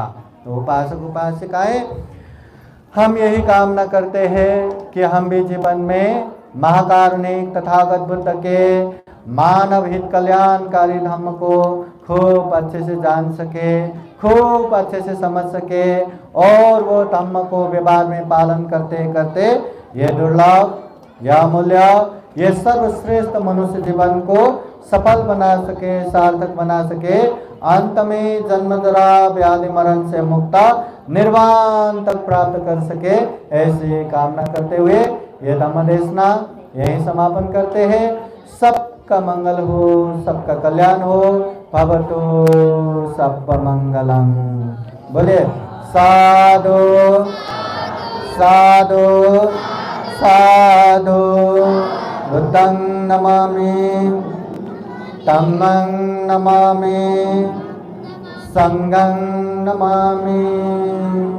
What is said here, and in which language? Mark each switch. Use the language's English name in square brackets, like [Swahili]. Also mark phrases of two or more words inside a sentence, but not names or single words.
[Hindi] तो उपासक उपासिकाएं, हम यही कामना करते हैं कि हम भी जीवन में महाकारुणिक तथागत बुद्ध के मानव हित कल्याणकारी धर्म को खूब अच्छे से जान सके, खूब अच्छे से समझ सके और वो धर्म को व्यवहार में पालन करते करते ये दुर्लभ, यह अमूल्य, ये सर्वश्रेष्ठ मनुष्य जीवन को सफल बना सके, सार्थक बना सके। अंत में जन्म जरा व्याधि मरण से मुक्त निर्वाण तक प्राप्त कर सके, ऐसी कामना करते हुए ये धम्म देशना यही समापन करते हैं। सबका मंगल हो, सबका कल्याण हो। [Pali] भवतु सब मंगलम। [Hindi] बोलिए साधु साधु साधु। [Pali] बुद्धं नमामि, धम्मं नमामि, संघं नमामि।